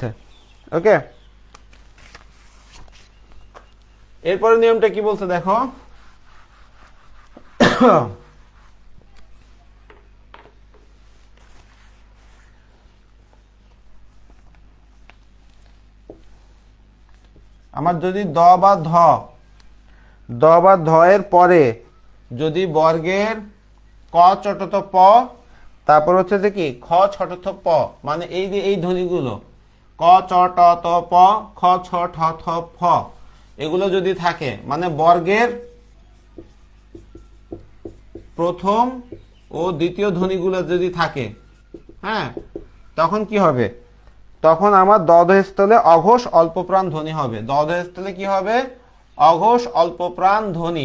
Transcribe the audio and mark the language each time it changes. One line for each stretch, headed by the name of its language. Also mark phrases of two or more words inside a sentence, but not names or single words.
Bangla: ওকে, এরপরে নিয়মটা কি বলছে দেখো, আমার যদি দ বা ধ, দ বা ধ এর পরে যদি বর্গের ক চটত প, তারপর হচ্ছে যে কি খ ছটথ প, মানে এই যে এই ধ্বনিগুলো ক চ ট ত প, খ ছ ঠ থ ফ, এগুলো যদি থাকে, মানে বর্গের প্রথম ও দ্বিতীয় ধ্বনিগুলো যদি থাকে, হ্যাঁ, তখন কি হবে, তখন আমার দধস্থলে অঘোষ অল্পপ্রাণ ধ্বনি হবে। দধস্থলে কি হবে, অঘোষ অল্পপ্রাণ ধ্বনি।